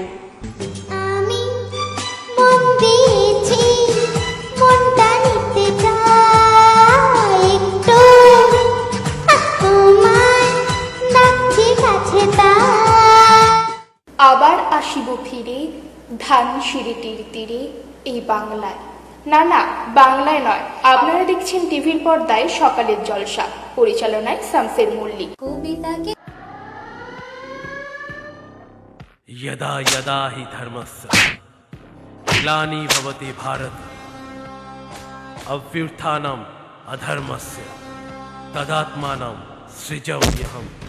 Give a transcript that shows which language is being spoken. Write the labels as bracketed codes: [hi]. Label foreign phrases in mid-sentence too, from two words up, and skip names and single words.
[bn] আমি মন দিয়েছি মনটা নিতে চাই একটু, তোমার ডাকছি কাছে তাই। আবার আসিব ফিরে ধান সিঁড়িটির তীরে এই বাংলায়। না না, বাংলায় নয়, আপনারা দেখছেন টিভির পর্দায় সকালের জলসা, পরিচালনায় শামসের মল্লিক। কবিতাকে [sa] यदा यदा हि धर्मस्य ग्लानि भवति भारत अभ्युत्थानम् अधर्मस्य तदात्मानं सृजाम्यहम्।